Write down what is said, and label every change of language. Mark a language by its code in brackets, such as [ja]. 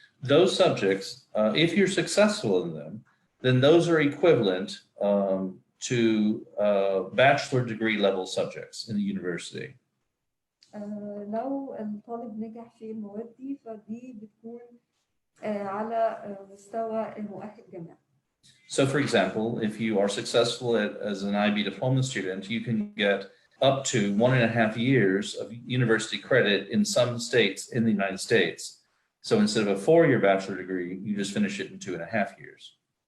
[en] Those subjects, if you're successful in them, then those are equivalent to bachelor degree level subjects in the university. [ar] لو الطالب نجح في المواد دي فدي بتكون على مستوى مؤهل جامعي. [en] So for example, if you are successful as an IB diploma student, you can get up to 1.5 years of university credit in some states in the United States. So instead of a 4-year bachelor degree, you just finish it in 2.5 years.